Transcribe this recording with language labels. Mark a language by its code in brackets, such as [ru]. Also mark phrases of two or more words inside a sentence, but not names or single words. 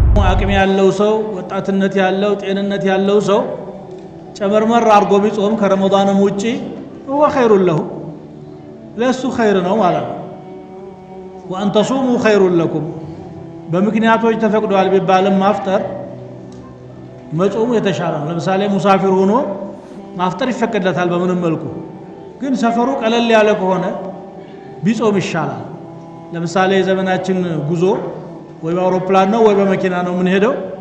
[am] አቅም ያለው ሰው ወጣትነት ያለው ጤንነት ያለው ሰው ጨመርመር አርጎ ቢጾም ከረመዳንም ውጪ هو [ar] خير له [am] ለሱ ኸይር ነው ማለት ነው [ar] وان تصوموا خير لكم [am] በምክንያቶች ተፈቅዷል ቢባልም ማፍጠር መጾሙ የተሻለ ነው ለምሳሌ ሙሳፊር ሆኖ ማፍጠር ይፈቀድለታል በምንም መልኩ ግን ሰፈሩ ቀለል ያለ ከሆነ ቢጾም ይሻላል ለምሳሌ ዘመናችን ጉዞ ወይ በአውሮፕላን ነው ወይ በመኪና ነው ምን ሄደው